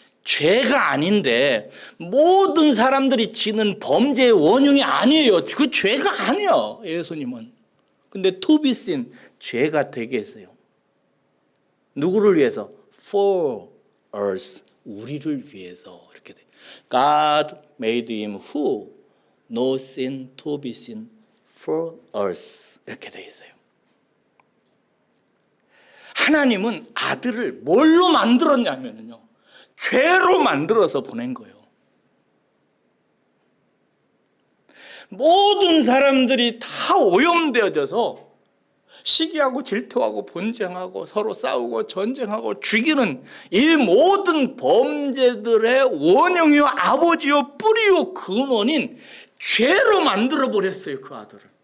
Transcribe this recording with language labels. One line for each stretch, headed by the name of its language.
Korean: 죄가 아닌데 모든 사람들이 지는 범죄의 원흉이 아니에요. 그 죄가 아니에요. 예수님은. 근데
English: to be sin
Korean: 죄가 되게 했어요. 누구를 위해서?
English: For us.
Korean: 우리를 위해서 이렇게 돼.
English: God made him who no sin to be sin for us.
Korean: 이렇게 돼 있어요. 하나님은 아들을 뭘로 만들었냐면요. 죄로 만들어서 보낸 거예요. 모든 사람들이 다 오염되어져서 시기하고 질투하고 분쟁하고 서로 싸우고 전쟁하고 죽이는 이 모든 범죄들의 원흉이요 아버지요 뿌리요 근원인 죄로 만들어 버렸어요. 그 아들을.